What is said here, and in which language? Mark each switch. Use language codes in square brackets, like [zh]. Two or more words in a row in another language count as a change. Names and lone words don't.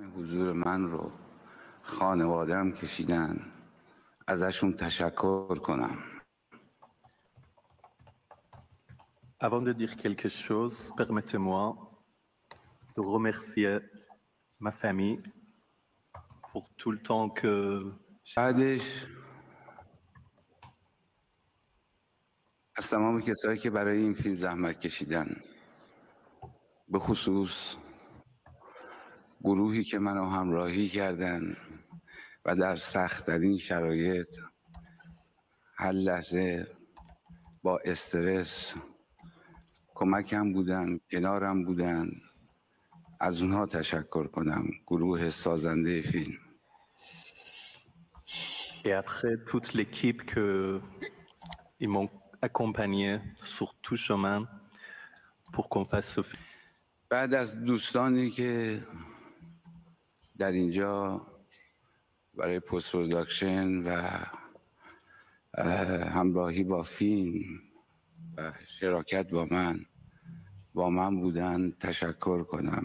[fa] حضور من رو خانواده‌ام کشیدن، ازشون تشکر کنم. [fr] Avant de dire quelque chose, permettez-moi de remercier ma famille pour tout le temps que [fa] بعدش از تمام کسایی که برای این فیلم زحمت کشیدن، به خصوص گروهی که منو همراهی کردن و در سخت‌ترین شرایط هر لحظه با استرس کمکم بودن، کنارم بودن، از اونها تشکر کنم. گروه سازنده فیلم [fr] et après toute l'équipe ils m'ont accompagné sur tout chemin pour qu'on fasse ce film. [fa] بعد از دوستانی که در اینجا برای [en] post production [fa] و همراهی با فیلم و شراکت با من بودن تشکر کنم.